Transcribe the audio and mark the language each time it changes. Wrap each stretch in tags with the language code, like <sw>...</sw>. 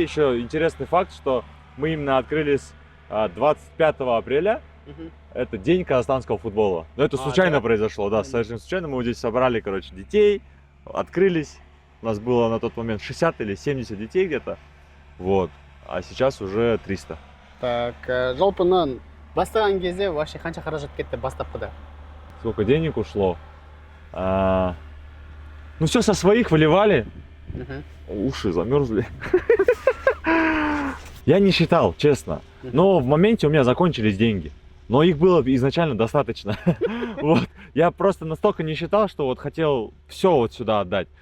<ru>Еще интересный факт, что мы именно открылись 25 апреля. Это день казахстанского футбола. Но это случайно произошло, да, совершенно случайно. Мы здесь собрали, короче, детей, открылись. У нас было на тот момент 60 или 70 детей где-то. Вот. А сейчас уже 300.</ru> <kk>Так, жалпынан бастаған кезде вообще қанша қаражат кетті бастапқыда?</kk> <ru>Сколько денег ушло? Ну, все со своих выливали. Уши замерзли. Я не считал, честно. Но в моменте у меня закончились деньги. Но их было изначально достаточно. Вот. Я просто настолько не считал, что вот хотел все вот сюда отдать.</ru>